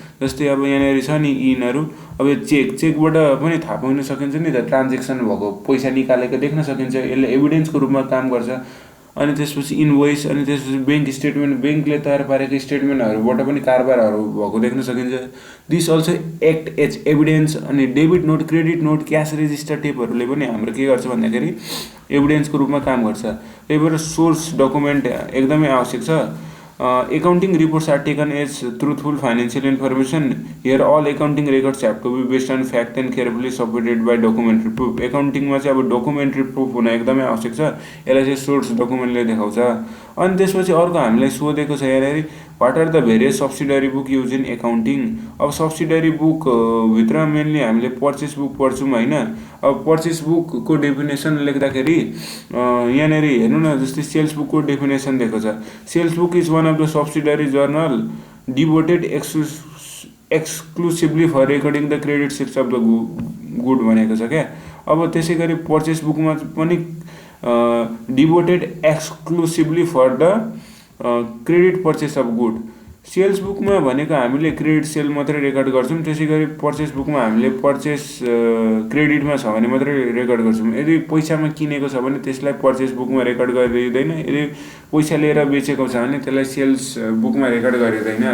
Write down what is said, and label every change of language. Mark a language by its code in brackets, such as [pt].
[ne] जस्तै अब यहाँनिर छ नि यिनीहरू, अब चेकबाट पनि थाहा पाउन सकिन्छ नि त, ट्रान्जेक्सन भएको पैसा निकालेको देख्न सकिन्छ। यसले एभिडेन्सको रूपमा काम गर्छ। अनि त्यसपछि इन्भोइस, अनि त्यसपछि ब्याङ्क स्टेटमेन्ट, ब्याङ्कले तयार पारेको स्टेटमेन्टहरूबाट पनि कारोबारहरू भएको देख्न सकिन्छ। [en] This also act as evidence. [ne] अनि debit note, credit note, cash resistor टेपहरूले पनि हाम्रो के गर्छ भन्दाखेरि एभिडेन्सको रूपमा काम गर्छ। त्यही भएर सोर्स डकुमेन्ट एकदमै आवश्यक छ। [en] Accounting reports are taken as truthful financial information. Here all accounting records have to be based on fact and carefully supported by documentary proof. [ne] Accounting मा चाहिँ अब documentary proof हुन एकदमै आवश्यक छ। यसलाई चाहिँ source document ले देखाउँछ। अनि त्यसपछि अर्को हामीलाई सोधेको छ यहाँनिर [en] what are the various subsidiary book used in accounting. [ne] अब subsidiary book भित्र मेनली हामीले purchase book पढ्छौँ हैन। अब purchase book को डेफिनेसन लेख्दाखेरि यहाँनिर हेर्नु न, जस्तै सेल्स बुक को डेफिनेसन दिएको छ। [en] sales book is one of the subsidiary journal devoted exclusively for recording the credit sales of the good [ne] भनेको छ क्या। अब त्यसै गरी पर्चेस बुकमा पनि [en] devoted exclusively for the credit purchase of good. [ne] Sales बुकमा भनेको हामीले क्रेडिट सेल मात्रै रेकर्ड गर्छौँ। त्यसै गरी पर्चेस बुकमा हामीले पर्चेस क्रेडिटमा छ भने मात्रै रेकर्ड गर्छौँ। यदि पैसामा किनेको छ भने त्यसलाई पर्चेस बुकमा रेकर्ड गरिँदैन। यदि पैसा लिएर बेचेको छ भने त्यसलाई सेल्स बुकमा रेकर्ड गरिँदैन।